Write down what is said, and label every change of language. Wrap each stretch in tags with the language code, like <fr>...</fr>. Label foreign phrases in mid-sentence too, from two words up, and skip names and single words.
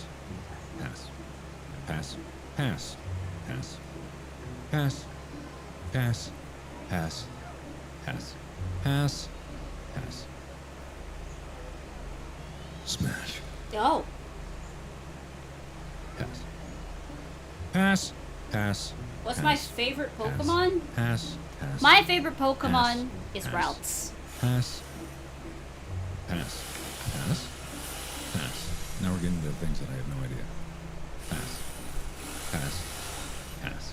<en>Pass. Pass. Pass. Pass. Pass. Pass. Pass. Pass. Pass. Pass. Smash. Oh. Pass. Pass. Pass. What's pass, my favorite pass, Pokemon? Pass. Pass. My favorite Pokemon is pass, Routes. Pass. Pass. Pass. Pass. Now we're getting into things that I have no idea. Pass. Pass. Pass.</en>